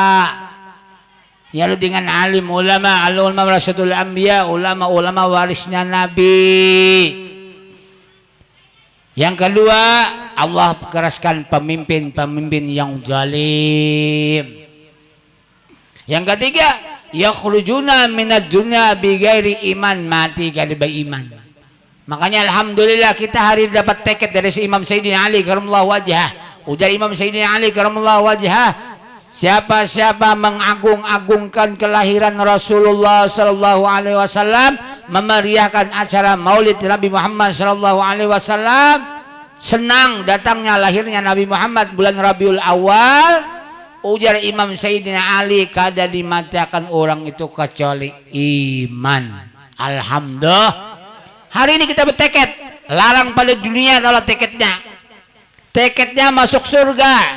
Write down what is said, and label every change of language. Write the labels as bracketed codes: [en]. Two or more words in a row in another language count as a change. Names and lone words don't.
[bjn] Ya dengan alim ulama, [ar] علماء ورثة الأنبياء, [bjn] ulama-ulama warisnya Nabi. Yang kedua, Allah keraskan pemimpin-pemimpin yang zalim. Yang ketiga, [ar] يخرجون من الدنيا بغير إيمان, [bjn] mati kada beriman. Makanya alhamdulillah kita hari dapat teket dari si Imam Sayyidina Ali [ar] كرم الله وجهه. [bjn] Ujar Imam Sayyidina Ali [ar] كرم الله وجهه, [bjn] siapa-siapa mengagung-agungkan kelahiran Rasulullah [ar] صلى الله عليه وسلم, [bjn] memeriahkan acara Maulid Nabi Muhammad [ar] صلى الله عليه وسلم, [bjn] senang datangnya lahirnya Nabi Muhammad bulan Rabiul Awal, ujar Imam Sayyidina Ali, kada dimatikan orang itu kecuali iman. Alhamdulillah. Hari ini kita bertekad, larang pada dunia kalau tekadnya masuk surga.